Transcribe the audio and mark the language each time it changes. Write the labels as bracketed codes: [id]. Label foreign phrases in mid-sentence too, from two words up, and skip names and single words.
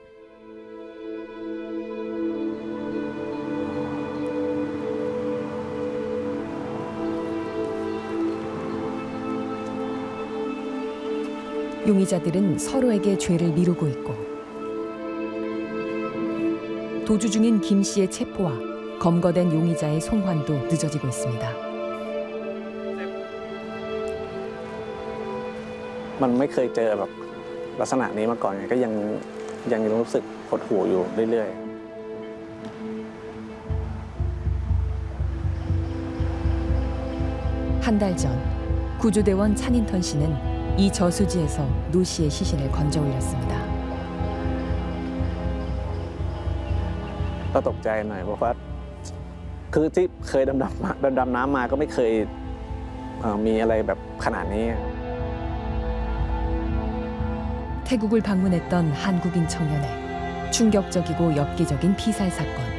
[ko] 용의자들은 서로에게 죄를 미루고 있고 도주 중인 김 씨의 체포와 검거된 용의자의 송환도 늦어지고 있습니다. [th] มันไม่เคยเจอแบบลักษณะนี้มาก่อนไงก็ยังรู้สึกหดหู่อยู่เรื่อยๆ [ko] 한 달 전 구조대원 찬인턴 씨는 이 저수지에서 노 씨의 시신을 건져 올렸습니다. [th] ก็ตกใจหน่อยเพราะว่าคือที่เคยดำน้ำมาก็ไม่เคยมีอะไรแบบขนาดนี้ [ko] 태국을 방문했던 한국인 청년의 충격적이고 엽기적인 피살 사건.